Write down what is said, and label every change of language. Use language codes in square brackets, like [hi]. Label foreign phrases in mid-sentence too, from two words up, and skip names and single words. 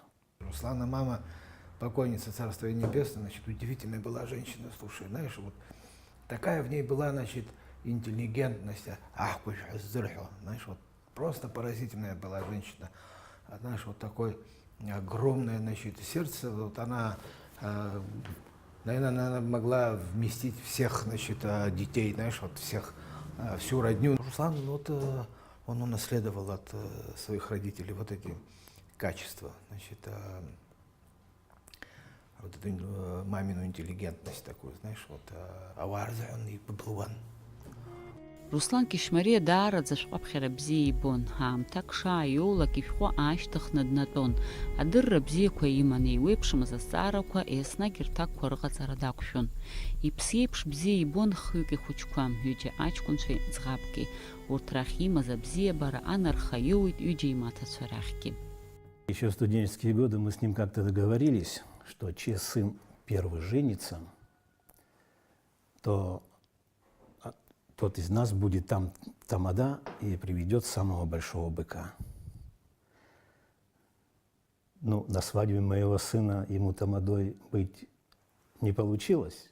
[ru] Руслана мама, покойница Царства Небесное, значит, удивительная была женщина, слушай, знаешь, вот такая в ней была, значит, интеллигентность, знаешь, вот просто поразительная была женщина, знаешь, вот такое огромное, значит, сердце, вот она, наверное, она могла вместить всех, значит, детей, знаешь, вот всех, всю родню. Руслан, вот, он унаследовал от своих родителей вот эти качества, значит, вот эту мамину интеллигентность такую, знаешь, вот, аварзан и баблуан. [ab] Руслан Кишмариа даараӡа шәҟәаԥхьара бзиа ибон, аамҭак шааиоулак ишәҟәы аашьҭыхны днатәон, адырра бзиақәа иман, еиуеиԥшымыз азҵаарақәа еснагь рҭакқәа рыҟаҵара дақәшәон. Иԥсы еиԥш бзиа ибон хҩык ихәыҷқәа, ҩыџьа аҷкәынцәеи ӡӷабки, урҭ рахь имаз абзиабара анарха иоуит ҩыџьа имаҭацәа рахьгьы. [ru] Еще в студенческие годы мы с ним как-то договорились, что чей сын первый женится, то тот из нас будет там тамада и приведет самого большого быка. Ну, на свадьбе моего сына ему тамадой быть не получилось.